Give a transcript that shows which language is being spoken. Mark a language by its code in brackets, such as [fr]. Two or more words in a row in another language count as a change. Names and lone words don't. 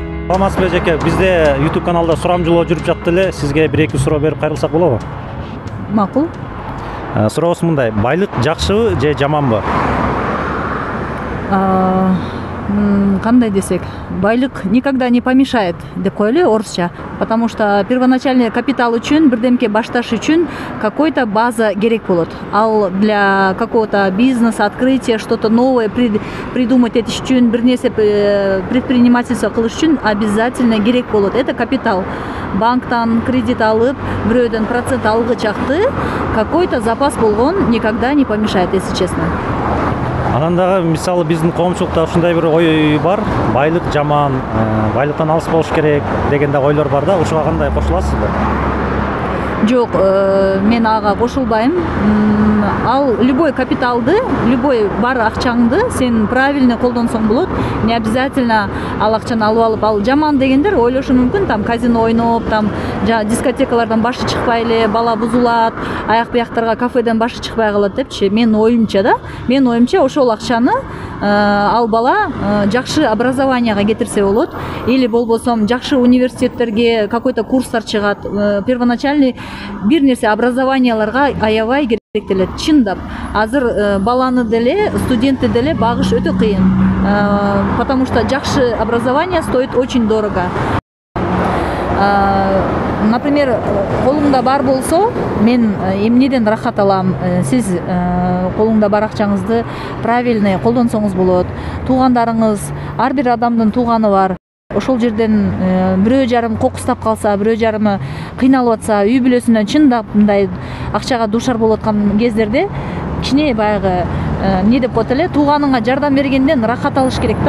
[ky] саламатсызбы эжеке, бизде YouTube каналда сурамжылоо жүрүп жатты эле, сизге 1-2 суроо берип кайрылсак болобу? Макул. Сурообуз мындай, байлык жакшыбы же жаманбы? Кандай десек, байлык [ru] никогда не помешает [ky] деп коелу орусча, [ru] потому что первоначальный капитал [ky] үчүн, бирдемке башташ үчүн [ru] какой-то база [ky] керек болот. [ru] Ал для какого-то бизнеса, открытия, что-то новое придумать [ky] этиш үчүн, бир нерсе предпринимательство кылыш үчүн [ru] обязательно [ky] керек болот. [ru] Это капитал. [ky] Банктан кредит алып, бирөөдөн процент алгычакты [ru] какой-то запас [ky] болгон [ru] никогда не помешает, если честно. [ky] Анан дагы мисалы биздин коомчулукта ушундай бир ой бар, байлык жаман, байлыктан алыс болуш керек деген да ойлор бар да, ушуга кандай кошуласызбы? Жок, мен ага кошулбайм. Ал любой капиталды, любой бар акчаңды сен правильно колдонсоң болот. [ru] Не обязательно [ky] ал акчаны алып алып, ал жаман дегендер ойлошу мүмкүн, там казино ойноп, там дискотекалардан башы чыкпай эле, бала бузулат, аяк бияктарга кафеден башы чыкпай калат депчи. Мен оюмча ошол акчаны ал бала жакшы образованияга кетирсе болот, или болбосом жакшы университеттерге какой-то курстар чыгат, первоначальный бир нерсе образованияларга аябай керектелет. Чындап, азыр баланы деле, студентти деле багыш өтө кыйын, [ru] потому что жакшы образование стоит очень дорого. [ky] Например, колуңда бар болсо, мен эмнеден рахат алам, сиз колуңда бар акчаңызды правильный колдонсоңуз болот. Туугандарыңыз, ар бир адамдын тууганы бар. Ошол жерден бирөө жарым кокустап калса, бирөө жарымы кыйналып атса, үй бүлөсүнөн чындап мындай акчага дуушар болуп аткан кездерде кичине баягы не деп коет эле, тууганыңа жардам бергенден рахат алыш керек да.